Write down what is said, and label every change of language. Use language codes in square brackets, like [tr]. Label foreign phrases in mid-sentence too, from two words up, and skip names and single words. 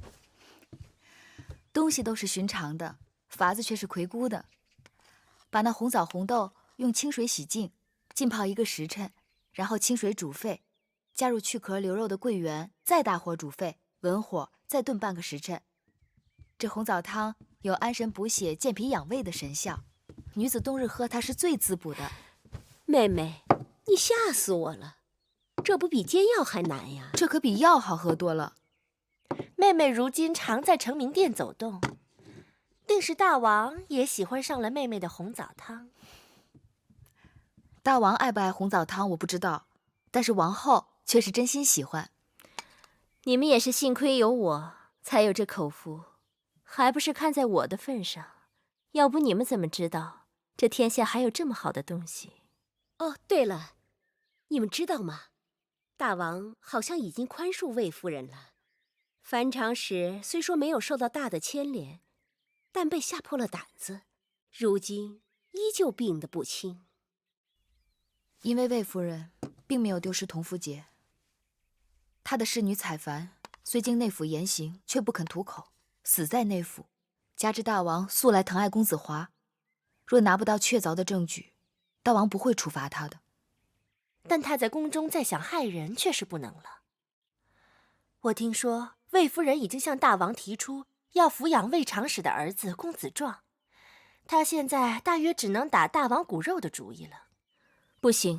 [zh] 東西都是尋常的，法子卻是魁梧的。把那紅棗紅豆用清水洗淨，浸泡1個時辰，然後清水煮沸，加入去殼留肉的桂圓，再大火煮沸。文火再燉半個時辰，這紅棗湯有安神補血、健脾養胃的神效，女子冬日喝它是最滋補的。妹妹，你嚇死我了，這不比煎藥還難呀？這可比藥好喝多了。妹妹如今常在承明殿走動，定是大王也喜歡上了妹妹的紅棗湯。大王愛不愛紅棗湯我不知道，但是王後卻是真心喜歡。你們也是幸虧有我，才有這口福，還不是看在我的份上？要不你們怎麼知道這天下還有這麼好的東西？哦，對了，你們知道嗎？大王好像已經寬恕魏夫人了。樊長史雖說沒有受到大的牽連，但被嚇破了膽子，如今依舊病得不輕。因為魏夫人並沒有丟失同福節。他的侍女彩凡雖經內府嚴刑，卻不肯吐口，死在內府。加之大王素來疼愛公子華，若拿不到確鑿的證據，大王不會處罰他的。但他在宮中再想害人，卻是不能了。我聽說魏夫人已經向大王提出要撫養魏長史的兒子公子壯，他現在大約只能打大王骨肉的主意了。不行。